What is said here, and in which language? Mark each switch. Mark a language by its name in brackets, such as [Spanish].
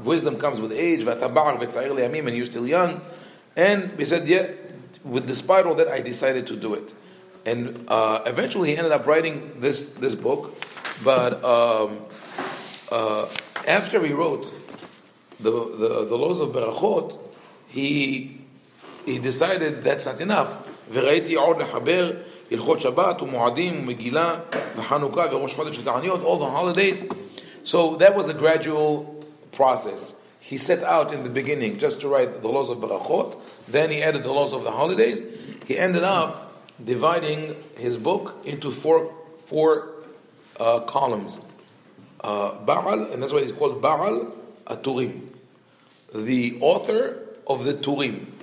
[English] Wisdom comes with age. [Hebrew] V'ata ba'ar v'tzair liyamim, [English] and you're still young. And he said, yeah, despite all that, I decided to do it. and eventually he ended up writing this book. But after he wrote the laws of Berachot, he decided that's not enough. [Hebrew] וראיתי עוד לחבר הלכות שבת ומועדים ומגילה וחנוכה וראש חודש ותעניות, [English] all the holidays. So that was a gradual process. He set out in the beginning just to write the laws of Berachot, then he added the laws of the holidays. He ended up dividing his book into four columns. Baal, and that's why it's called Baal Turim, the author of the Turim.